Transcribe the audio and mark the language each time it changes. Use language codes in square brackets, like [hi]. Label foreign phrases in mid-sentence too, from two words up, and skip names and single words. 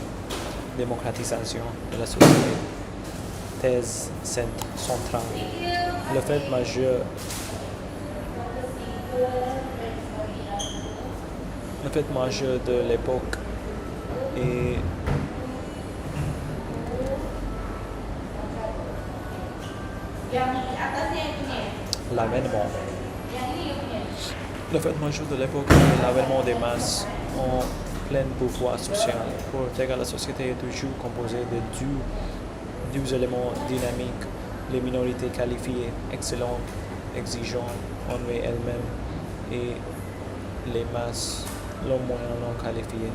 [fr] Démocratisation de la société. Thèse centrale. Le fait majeur de l'époque est [id] Yang atasnya itu nih. [fr] l'avènement. [id] Yang ini punya. [fr] Le fait majeur de l'époque est l'avènement des masses en plein pouvoir social. Pour Ortega, la société est toujours composée de deux éléments dynamiques, les minorités qualifiées, excellentes, exigeantes, envers elles-mêmes, et les masses, l'homme moyen non qualifié.